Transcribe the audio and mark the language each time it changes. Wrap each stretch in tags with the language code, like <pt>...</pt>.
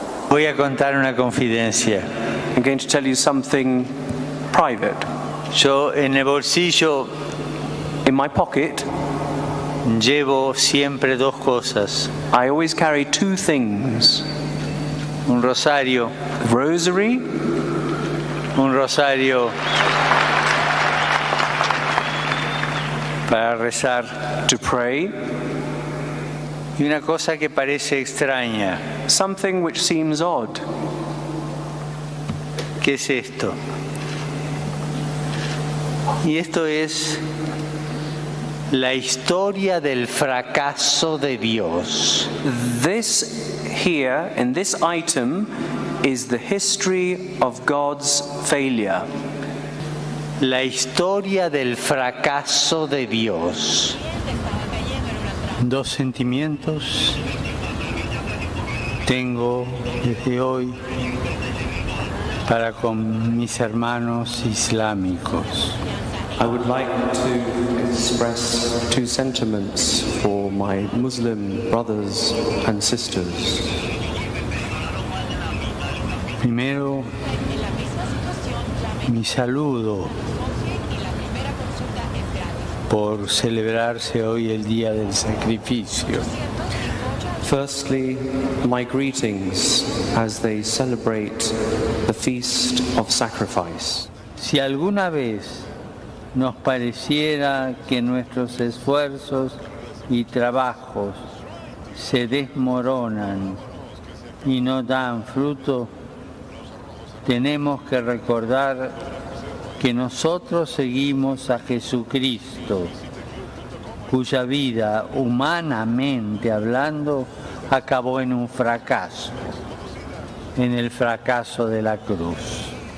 <es>Voy a contar una confidencia.</es> <en>I'm going to tell you something private.</en> <es>Yo en el bolsillo</es> <en>In my pocket,</en> <es>llevo siempre dos cosas.</es> <en>I always carry two things.</en> <es>Un rosario.</es> <en>Rosary.</en> <es>Un rosario para rezar.</es> <en>To pray.</en> <es>Y una cosa que parece extraña.</es> <en>Something which seems odd.</en> <es>¿Qué es esto? Y esto es la historia del fracaso de Dios.</es> <en>This here, in this item, is the history of God's failure.</en> <es>La historia del fracaso de Dios. Dos sentimientos tengo desde hoy para con mis hermanos islámicos.</es> <en>I would like to express two sentiments for my Muslim brothers and sisters.</en> <es>Primero, mi saludo por celebrarse hoy el Día del Sacrificio.</es> <en>Firstly, my greetings as they celebrate the Feast of Sacrifice.</en> <es>Si alguna vez nos pareciera que nuestros esfuerzos y trabajos se desmoronan y no dan fruto, tenemos que recordar que nosotros seguimos a Jesucristo, cuya vida, humanamente hablando, acabó en un fracaso, en el fracaso de la cruz.</es>